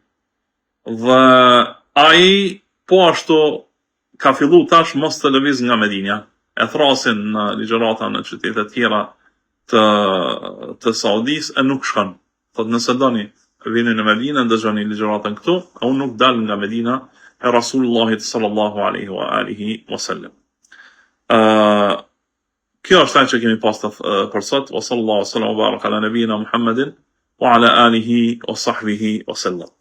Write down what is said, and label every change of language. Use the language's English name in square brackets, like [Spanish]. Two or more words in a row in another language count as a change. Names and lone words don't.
[Albanian] Dhe ai po ashtu ka fillu tash mos të lëviz nga Medinja. E thrasin në ligjërata në qytete të tjera të Saudis e nuk shkon. Thotë nëse doni vini në Medinë, ndëgjoni ligjëratën këtu, unë nuk dal nga Medina e Rasulullahit [Arabic] صلى الله عليه وعلى آله وسلم. [Albanian] Kjo është ajo që kemi pas për sot. [Arabic] وصلى الله عليه وسلم وبارك على نبينا محمد وعلى آله وصحبه وسلم.